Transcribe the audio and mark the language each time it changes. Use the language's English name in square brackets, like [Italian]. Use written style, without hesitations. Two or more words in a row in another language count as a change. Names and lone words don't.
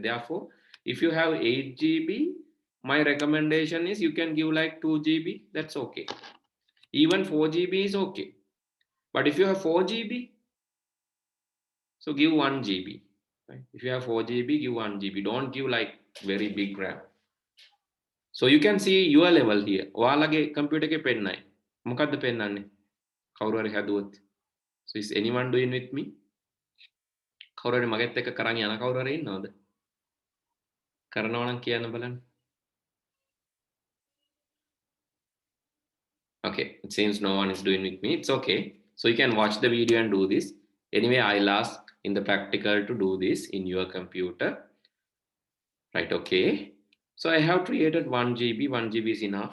[English] Therefore, if you have 8 GB, my recommendation is you can give like 2 GB. That's okay. Even 4 GB is okay. But if you have 4 GB, so give 1 GB. Right? If you have 4 GB, give 1 GB. Don't give like very big RAM. So you can see your level here. [Sinhala] ඔයාලගේ computer එකේ පෙන්නයි. මොකද්ද පෙන්නන්නේ? කවුරු හරි හැදුවොත්. [English] So is anyone doing with me? [Sinhala] කවුරු හරි මගෙත් එක්ක කරන් යන කවුරු හරි ඉන්නවද? කරනවා නම් කියන්න බලන්න. [English] Okay, it seems no one is doing with me. It's okay. So you can watch the video and do this. Anyway, I'll ask in the practical to do this in your computer. Right, okay. So I have created 1 GB. 1 GB is enough.